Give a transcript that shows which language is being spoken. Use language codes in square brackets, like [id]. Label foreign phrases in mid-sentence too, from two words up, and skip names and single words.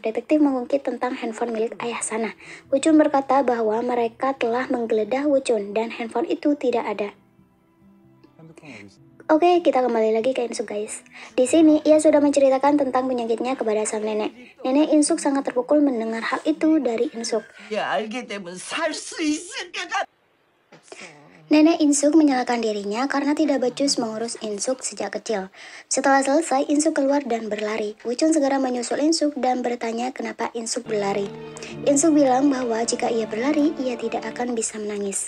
[id] Detektif mengungkit tentang handphone milik ayah Sanah. Wuchun berkata bahwa mereka telah menggeledah Wuchun dan handphone itu tidak ada. Oke, kita kembali lagi ke Insuk guys. Di sini, ia sudah menceritakan tentang penyakitnya kepada sang nenek. Nenek Insuk sangat terpukul mendengar hal itu dari Insuk. [ko] 야 알게 되면 살 수 있을 거다. [id] Nenek Insuk menyalahkan dirinya karena tidak becus mengurus Insuk sejak kecil. Setelah selesai, Insuk keluar dan berlari. Wuchun segera menyusul Insuk dan bertanya kenapa Insuk berlari. Insuk bilang bahwa jika ia berlari, ia tidak akan bisa menangis.